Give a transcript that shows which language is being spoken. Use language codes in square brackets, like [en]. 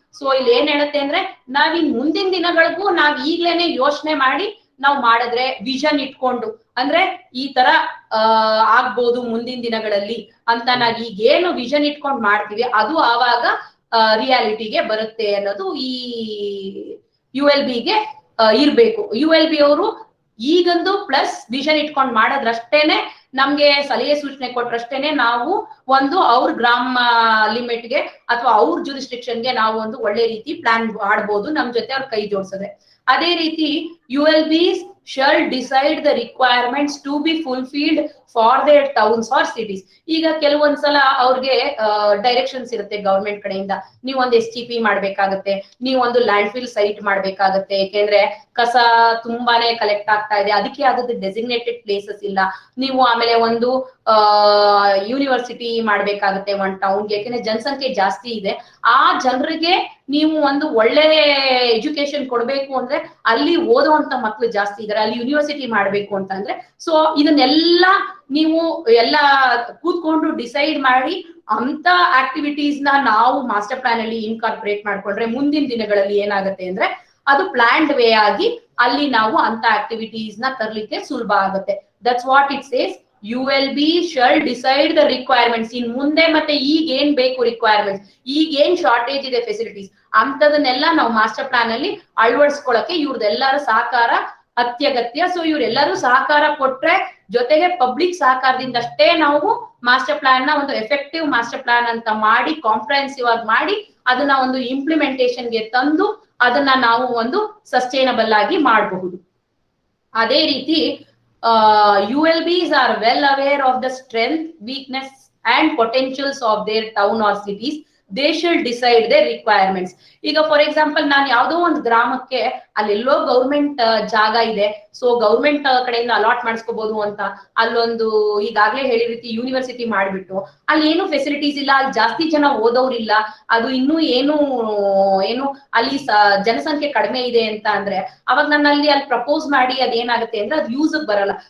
[kn] So ಇಲ್ಲಿ ಏನ್ ಹೇಳುತ್ತೆ ಅಂದ್ರೆ ನಾವಿನ್ ಮುಂದಿನ ದಿನಗಳಿಗೂ ನಾವ್ ಈಗ್ಲೇನೆ ಯೋಚನೆ ಮಾಡಿ ನಾವು ಮಾಡಿದ್ರೆ ವಿಷನ್ ಇಟ್ಕೊಂಡು ಅಂದ್ರೆ ಈ ತರ ಆಗ್ಬೋದು ಮುಂದಿನ ದಿನಗಳಲ್ಲಿ ಅಂತ ನಾವ್ ಈಗೇನು ವಿಷನ್ ಇಟ್ಕೊಂಡು ಮಾಡ್ತೀವಿ ಅದು ಆವಾಗ ರಿಯಾಲಿಟಿಗೆ ಬರುತ್ತೆ ಅನ್ನೋದು ಈ ULBಗೆ ಇರ್ಬೇಕು. ULB ಅವರು ಈಗಂದು ಪ್ಲಸ್ ವಿಷನ್ ಇಟ್ಕೊಂಡು ಮಾಡೋದ್ರಷ್ಟೇನೆ ನಮ್ಗೆ ಸಲಹೆ ಸೂಚನೆ ಕೊಟ್ರಷ್ಟೇನೆ ನಾವು ಒಂದು ಅವ್ರ ಗ್ರಾಮ ಲಿಮಿಟ್ಗೆ ಅಥವಾ ಅವ್ರ ಜುರಿಸ್ಟ್ರಿಕ್ಷನ್ಗೆ ನಾವು ಒಂದು ಒಳ್ಳೆ ರೀತಿ ಪ್ಲಾನ್ ಮಾಡ್ಬೋದು ನಮ್ ಜೊತೆ ಅವ್ರ ಕೈ ಜೋಡಿಸಿದ್ರೆ. ಅದೇ ರೀತಿ [en] ULBs shall decide the requirements to be fulfilled for their towns or cities. [kn] ಈಗ ಕೆಲವೊಂದ್ಸಲ ಅವ್ರಿಗೆ ಡೈರೆಕ್ಷನ್ಸ್ ಇರುತ್ತೆ ಗವರ್ಮೆಂಟ್ ಕಡೆಯಿಂದ, ನೀವು ಒಂದು STP ಮಾಡ್ಬೇಕಾಗತ್ತೆ, ನೀವು ಒಂದು ಲ್ಯಾಂಡ್ ಫಿಲ್ ಸೈಟ್ ಮಾಡ್ಬೇಕಾಗತ್ತೆ, ಯಾಕೆಂದ್ರೆ ಕಸ ತುಂಬಾನೇ ಕಲೆಕ್ಟ್ ಆಗ್ತಾ ಇದೆ, ಅದಕ್ಕೆ ಆದದ್ದು ಡೆಸಿಗ್ನೇಟೆಡ್ ಪ್ಲೇಸಸ್ ಇಲ್ಲ. ನೀವು ಆಮೇಲೆ ಒಂದು ಯೂನಿವರ್ಸಿಟಿ ಮಾಡ್ಬೇಕಾಗತ್ತೆ ಒಂದು ಟೌನ್ಗೆ, ಯಾಕೆಂದ್ರೆ ಜನಸಂಖ್ಯೆ ಜಾಸ್ತಿ ಇದೆ. ಆ ಜನರಿಗೆ ನೀವು ಒಂದು ಒಳ್ಳೆ ಎಜುಕೇಶನ್ ಕೊಡ್ಬೇಕು ಅಂದ್ರೆ ಅಲ್ಲಿ ಓದುವಂತ ಮಕ್ಳು ಜಾಸ್ತಿ ಇದಾರೆ, ಅಲ್ಲಿ ಯೂನಿವರ್ಸಿಟಿ ಮಾಡ್ಬೇಕು ಅಂತ ಅಂದ್ರೆ ಸೊ ಇದನ್ನೆಲ್ಲ ನೀವು ಎಲ್ಲ ಕೂತ್ಕೊಂಡು ಡಿಸೈಡ್ ಮಾಡಿ ಅಂತ ಆಕ್ಟಿವಿಟೀಸ್ ನಾವು ಮಾಸ್ಟರ್ ಪ್ಲಾನ್ ಅಲ್ಲಿ ಇನ್ಕಾರ್ಪೊರೇಟ್ ಮಾಡ್ಕೊಂಡ್ರೆ ಮುಂದಿನ ದಿನಗಳಲ್ಲಿ ಏನಾಗುತ್ತೆ ಅಂದ್ರೆ ಅದು ಪ್ಲಾನ್ಡ್ ವೇ ಆಗಿ ಅಲ್ಲಿ ನಾವು ಅಂತ ಆಕ್ಟಿವಿಟೀಸ್ ತರ್ಲಿಕ್ಕೆ ಸುಲಭ ಆಗುತ್ತೆ. [en] That's what it says. ULB shall decide the requirements. [kn] ಇನ್ ಮುಂದೆ ಮತ್ತೆ ಈಗ ಏನ್ ಬೇಕು ರಿಕ್ವೈರ್ಮೆಂಟ್ಸ್, ಈಗ ಏನ್ ಶಾರ್ಟೇಜ್ ಇದೆ ಫೆಸಿಲಿಟೀಸ್ ಅಂತದನ್ನೆಲ್ಲ ನಾವು ಮಾಸ್ಟರ್ ಪ್ಲಾನ್ ಅಲ್ಲಿ ಅಳವಡಿಸ್ಕೊಳಕ್ಕೆ ಇವ್ರದೆಲ್ಲರ ಸಹಕಾರ ಅತ್ಯಗತ್ಯ. ಸೊ ಇವ್ರೆಲ್ಲರೂ ಸಹಕಾರ ಕೊಟ್ರೆ, ಜೊತೆಗೆ ಪಬ್ಲಿಕ್ ಸಹಕಾರದಿಂದಷ್ಟೇ ನಾವು ಮಾಸ್ಟರ್ ಪ್ಲಾನ್ ಒಂದು ಎಫೆಕ್ಟಿವ್ ಮಾಸ್ಟರ್ ಪ್ಲಾನ್ ಅಂತ ಮಾಡಿ ಕಾಂಪ್ರಹೆನ್ಸಿವ್ ಆಗಿ ಮಾಡಿ ಅದನ್ನ ಒಂದು ಇಂಪ್ಲಿಮೆಂಟೇಷನ್ಗೆ ತಂದು ಅದನ್ನ ನಾವು ಒಂದು ಸಸ್ಟೈನಬಲ್ ಆಗಿ ಮಾಡಬಹುದು. ಅದೇ ರೀತಿ [en] ULBs are well aware of the strength, weakness and potentials of their town or cities. They should decide their requirements. [kn] ಈಗ ಫಾರ್ ಎಕ್ಸಾಂಪಲ್ ನಾನು ಯಾವ್ದೋ ಒಂದು ಗ್ರಾಮಕ್ಕೆ ಅಲ್ಲೆಲ್ಲೋ ಗೌರ್ಮೆಂಟ್ ಜಾಗ ಇದೆ, ಸೊ ಗೌರ್ಮೆಂಟ್ ಕಡೆಯಿಂದ ಅಲಾಟ್ ಮಾಡಿಸ್ಕೋಬಹುದು ಅಂತ ಅಲ್ಲೊಂದು ಈಗಾಗ್ಲೇ ಹೇಳಿ ರೀತಿ ಯೂನಿವರ್ಸಿಟಿ ಮಾಡ್ಬಿಟ್ಟು ಅಲ್ಲಿ ಏನು ಫೆಸಿಲಿಟೀಸ್ ಇಲ್ಲ, ಅಲ್ಲಿ ಜಾಸ್ತಿ ಜನ ಓದೋರಿಲ್ಲ, ಅದು ಇನ್ನೂ ಏನು ಅಲ್ಲಿ ಜನಸಂಖ್ಯೆ ಕಡಿಮೆ ಇದೆ ಅಂತ ಅಂದ್ರೆ ಅವಾಗ ನಾನು ಅಲ್ಲಿ ಪ್ರಪೋಸ್ ಮಾಡಿ ಅದೇನಾಗುತ್ತೆ ಅಂದ್ರೆ ಅದು ಯೂಸ್ ಬರಲ್ಲ.